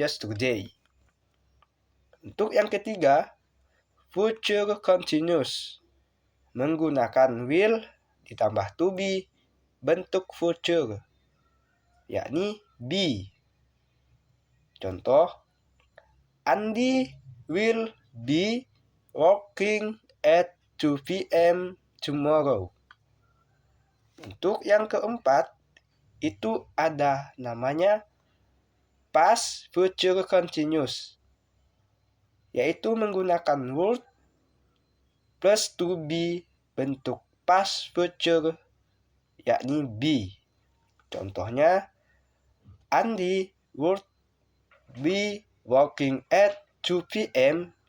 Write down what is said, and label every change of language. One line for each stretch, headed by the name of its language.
Indonesian: yesterday. Untuk yang ketiga, future continuous, menggunakan will ditambah to be bentuk future, yakni be.
English: Contoh, Andy will be working at 2 p.m. tomorrow.
Indonesian: Untuk yang keempat, itu ada namanya past future continuous, yaitu menggunakan would plus to be bentuk past future, yakni be.
English: Contohnya, Andy would be working at 2 p.m.